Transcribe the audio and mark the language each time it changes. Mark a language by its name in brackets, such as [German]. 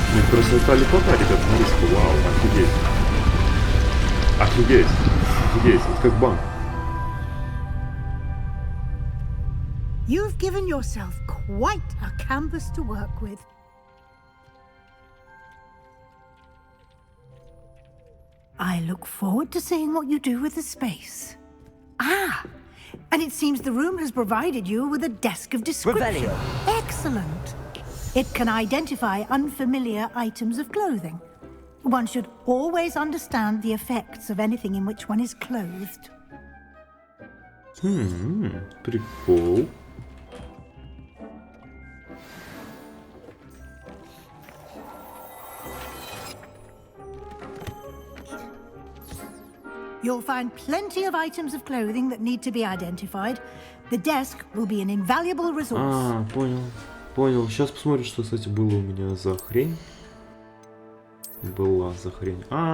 [Russian] Красота лепота, ребят, смотрите, вау, офигеть. Офигеть, офигеть, это как банк. [English] You've given yourself quite a canvas to work with. I look forward to seeing what you do with the space. Ah, and it seems the room has provided you with a desk of description. Revelio. Excellent. It can identify unfamiliar items of clothing. One should always understand the effects of anything in which one is clothed. [Russian] Прикол. [English] You'll find plenty of items of clothing that need to be identified. The desk will be an invaluable resource. [Russian] Понял. Понял. Сейчас посмотрим, что, кстати, было у меня за хрень. была за хрень?